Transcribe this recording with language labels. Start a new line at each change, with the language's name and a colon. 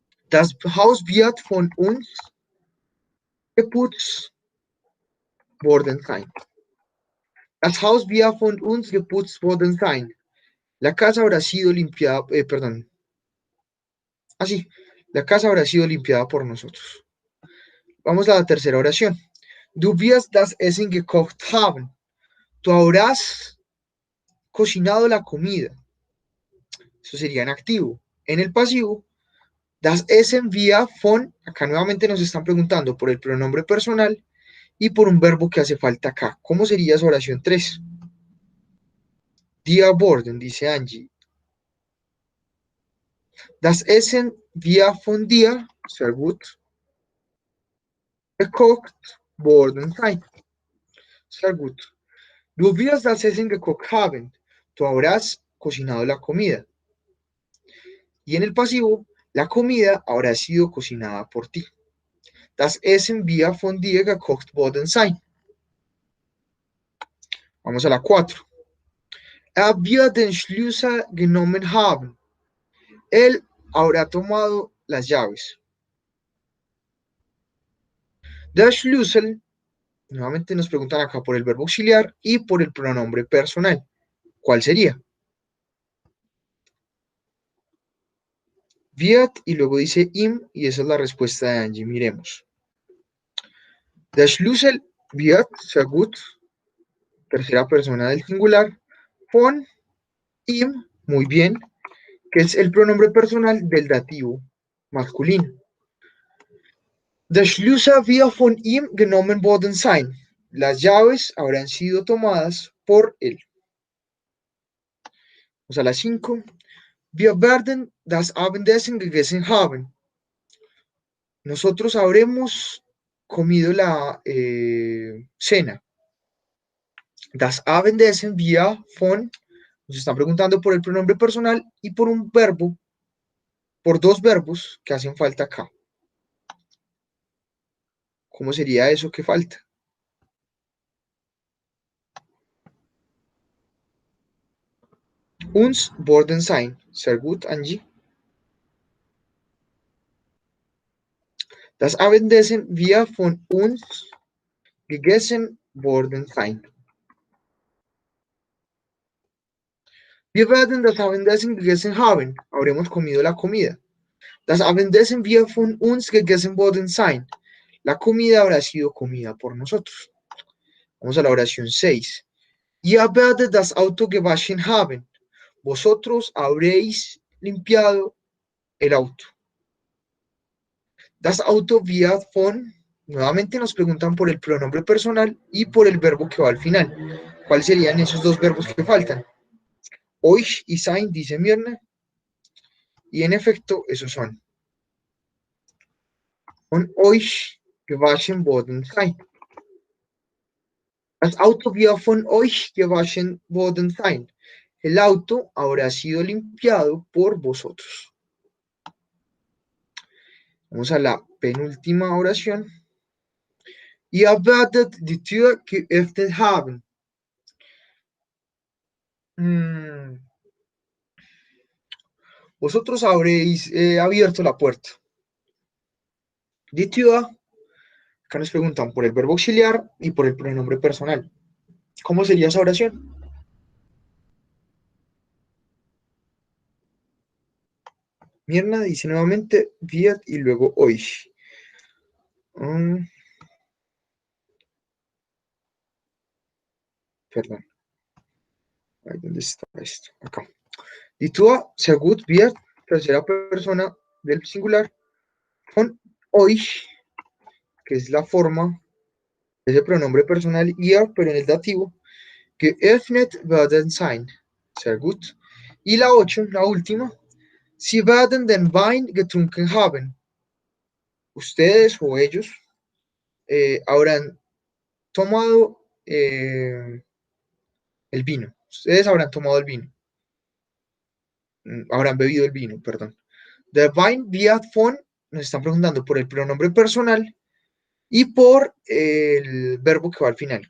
German: Das Haus wird von uns geputzt worden sein. Das Haus wird von uns geputzt worden sein.
Spanish: La casa habrá sido limpiada, perdón. Así, la casa habrá sido limpiada por nosotros. Vamos a la tercera oración.
German: Du wirst das Essen gekocht haben.
Spanish: Tú habrás cocinado la comida. Eso sería en activo. En el pasivo,
German: das Essen wird von,
Spanish: acá nuevamente nos están preguntando por el pronombre personal y por un verbo que hace falta acá. ¿Cómo sería esa oración 3?
German: Dir worden,
Spanish: dice Angie.
German: Das Essen wird von dir, sehr gut, gekocht worden sein. Sehr gut. Du wirst das Essen gekocht haben.
Spanish: Tú habrás cocinado la comida. Y en el pasivo, la comida habrá sido cocinada por ti.
German: Das Essen wird von dir gekocht worden sein.
Spanish: Vamos a la 4.
German: Wird den Schlüssel genommen haben.
Spanish: Él habrá tomado las llaves.
German: Der Schlüssel
Spanish: Nuevamente nos preguntan acá por el verbo auxiliar y por el pronombre personal. ¿Cuál sería? Wird y luego dice im y esa es la respuesta de Angie. Miremos.
German: Der Schlüssel wird,
Spanish: sehr gut, tercera persona del singular,
German: von im,
Spanish: muy bien, que es el pronombre personal del dativo masculino.
German: Der Schlüssel wird von ihm genommen worden sein.
Spanish: Las llaves habrán sido tomadas por él. Vamos a las 5.
German: Wir werden das Abendessen gegessen haben.
Spanish: Nosotros habremos comido la cena.
German: Das Abendessen wir von,
Spanish: nos están preguntando por el pronombre personal y por un verbo, por dos verbos que hacen falta acá. ¿Cómo sería eso que falta?
German: Uns worden sein. Sehr gut, Angie. Das Abendessen wir von uns gegessen worden sein. Wir werden das Abendessen gegessen haben.
Spanish: Habremos comido la comida.
German: Das Abendessen wir von uns gegessen worden sein.
Spanish: La comida habrá sido comida por nosotros. Vamos a la oración 6.
German: Ihr werdet das Auto gewaschen haben.
Spanish: Vosotros habréis limpiado el auto.
German: Das Auto wird von,
Spanish: nuevamente nos preguntan por el pronombre personal y por el verbo que va al final. ¿Cuáles serían esos dos verbos que faltan? Euch y sein, dice Mirna. Y en efecto, esos son.
German: Von euch gewaschen worden sein. Das Auto wird von euch gewaschen worden sein.
Spanish: El auto habrá sido limpiado por vosotros. Vamos a la penúltima oración.
German: Ihr werdet die Tür geöffnet haben.
Spanish: Vosotros habréis abierto la puerta.
German: Die Tür,
Spanish: acá nos preguntan por el verbo auxiliar y por el pronombre personal. ¿Cómo sería esa oración? Mirna dice nuevamente wird y luego euch. Perdón. Ahí, ¿dónde está esto? Acá.
German: Die Tür, sehr gut, wird,
Spanish: tercera persona del singular, con euch, que es la forma, ese pronombre personal, ihr, pero en el dativo,
German: geöffnet werden sein. Sehr gut.
Spanish: Y la 8, la última,
German: Sie werden den Wein getrunken haben.
Spanish: Ustedes o ellos habrán tomado el vino. Ustedes habrán tomado el vino. Habrán bebido el vino, perdón.
German: Der Wein wird von,
Spanish: nos están preguntando por el pronombre personal y por el verbo que va al final.